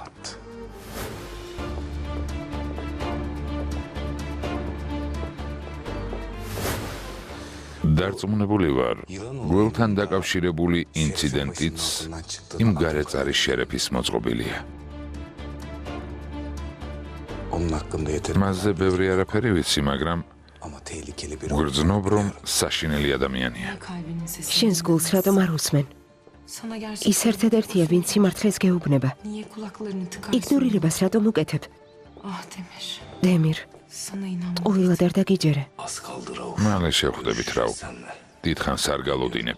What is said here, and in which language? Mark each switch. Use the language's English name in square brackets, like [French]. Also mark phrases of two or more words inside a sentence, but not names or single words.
[Georgian] დარწმუნებული ვარ, გველთან დაკავშირებული ინციდენტიც იმ გარეწარის შერეფის მოწყობილია. [Turkish] Onun hakkında yeterli [Georgian] მასზე ბევრი არაფერი ვიცი, მაგრამ [Turkish] ama tehlikeli bir [Georgian] გრძნობ, რომ საშინელი ადამიანია. [Turkish] Kalbinin sesi. [Georgian] შენს გულს რატომ არ უსმენ? [Turkish] Sana gerçekten [Georgian] ის ერთადერთია, ვინც სიმართლეს გეუბნება. [Turkish] niye kulaklarını tıkarsın? [Georgian] იგნორირებას რატომ უკეთებ? [Turkish] Ah Demir. [Georgian] დემირ, [Turkish] Sana inanmam. [Georgian] ყოველად არ დაგიჯერე. [Turkish] az kaldı Rauf. [Georgian] მალე შევხვდებით რა. [Turkish] Senle. [Georgian] დიდხანს არ გალოდინებ.